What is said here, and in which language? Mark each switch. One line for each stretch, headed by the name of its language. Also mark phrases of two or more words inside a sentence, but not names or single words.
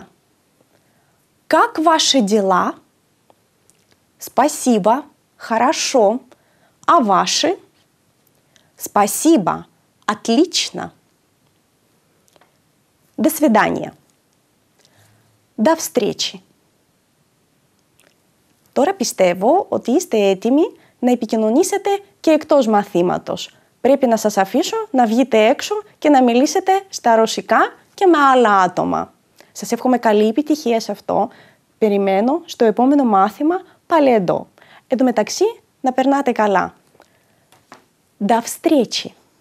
Russian: Как ваши дела? Спасибо. Хорошо. А ваши? Спасибо. Отлично. До свидания. До встречи.
Greek: Τώρα πιστεύω ότι είστε έτοιμοι να επικοινωνήσετε και εκτός μαθήματος. Πρέπει να σας αφήσω να βγείτε έξω και να μιλήσετε στα ρωσικά και με άλλα άτομα. Σας εύχομαι καλή επιτυχία σε αυτό. Περιμένω στο επόμενο μάθημα πάλι εδώ. Εν τω μεταξύ, να περνάτε καλά.
Russian: До встречи!